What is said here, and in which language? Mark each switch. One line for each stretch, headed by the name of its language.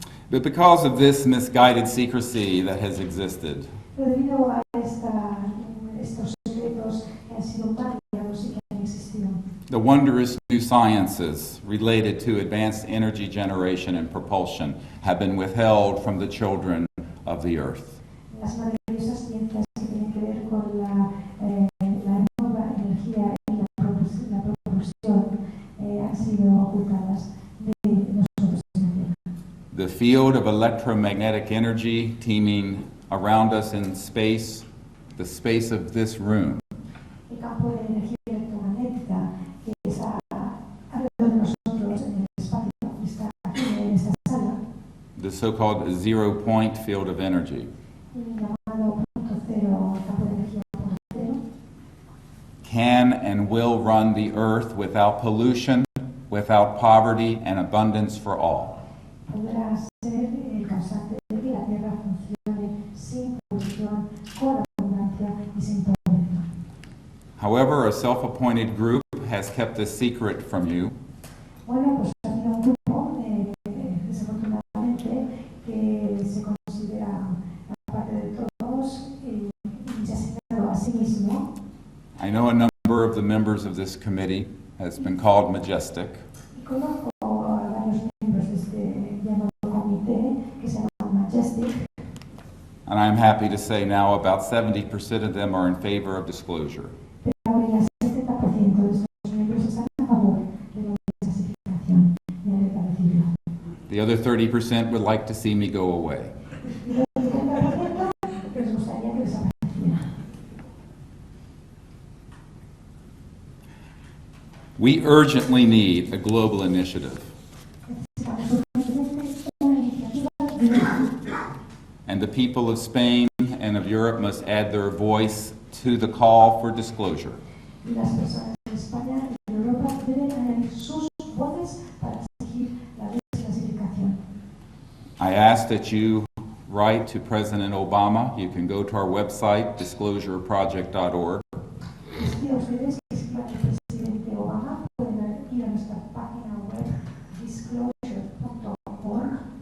English: But because of this misguided secrecy that has existed,
Spanish: Pero debido a estos secretos que han sido mal guiados y que han existido,
English: the wondrous new sciences related to advanced energy generation and propulsion have been withheld from the children of the earth.
Spanish: las maravillosas ciencias que tienen que ver con la nueva energía y la propulsión han sido ocultadas de nosotros en la Tierra.
English: The field of electromagnetic energy teeming around us in space, the space of this room,
Spanish: El campo de energía electromagnética que está alrededor de nosotros en el espacio que está aquí en esta sala,
English: the so-called zero-point field of energy,
Spanish: llamado punto cero, campo de energía punto cero,
English: can and will run the earth without pollution, without poverty, and abundance for all.
Spanish: podrá ser el causante de que la Tierra funcione sin polución, con abundancia y sin pobreza.
English: However, a self-appointed group has kept this secret from you,
Spanish: Bueno, pues ha habido un grupo, desafortunadamente, que se considera aparte de todos y se ha señalado a sí mismo.
English: I know a number of the members of this committee has been called majestic,
Spanish: Y conozco a varios miembros de este llamado comité que se llama Majestic,
English: and I'm happy to say now about 70% of them are in favor of disclosure.
Spanish: pero ahora el 70% de estos miembros están a favor de la desclasificación y de decirlo.
English: The other 30% would like to see me go away.
Spanish: Y el 70% les gustaría que desapareciera.
English: We urgently need a global initiative,
Spanish: Necesitamos urgentemente una iniciativa global.
English: and the people of Spain and of Europe must add their voice to the call for disclosure.
Spanish: Y las personas de España y de Europa deben añadir sus voces para exigir la desclasificación.
English: I ask that you write to President Obama. You can go to our website, disclosureproject.org,
Spanish: Les pido a ustedes que escriban al presidente Obama, pueden ir a nuestra página web disclosure.org,